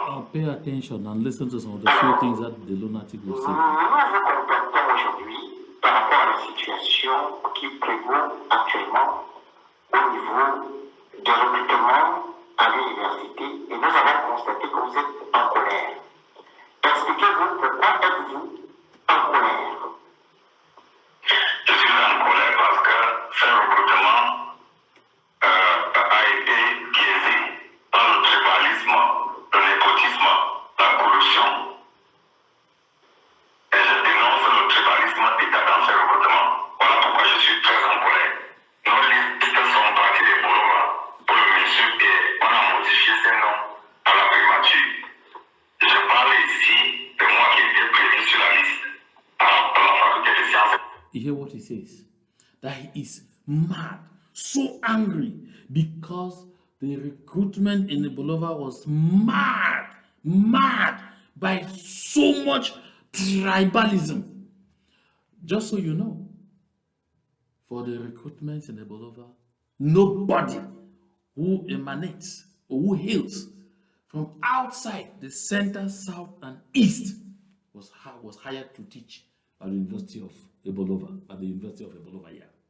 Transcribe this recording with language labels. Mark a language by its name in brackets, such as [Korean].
[English] Pay attention and listen to some of the few things that the lunatic will say. [French] Nous vous contactons aujourd'hui par rapport à la situation qui prévaut actuellement au niveau des recrutements à l'université et nous avons constaté que vous êtes en colère. Expliquez-vous pourquoi êtes-vous en colère? Je suis en colère parce que ce recrutement a été biaisé par le tribalisme, le népotisme, la corruption. Et je dénonce le tribalisme état dans ce recrutement. Voilà pourquoi je suis très en colère. Nos listes sont parties des Bolova pour le monsieur et on a modifié ces noms à la primature. Je parle ici de moi qui étais prévu sur la liste pour la faculté des sciences. [English] You hear what he says? That he is mad, so angry, because the recruitment in the Bolova was mad by so much tribalism. Just so you know, for the recruitment in the Bolova, nobody who emanates or who hails from outside the center, south, and east was hired to teach at the University of Ebolova, yeah.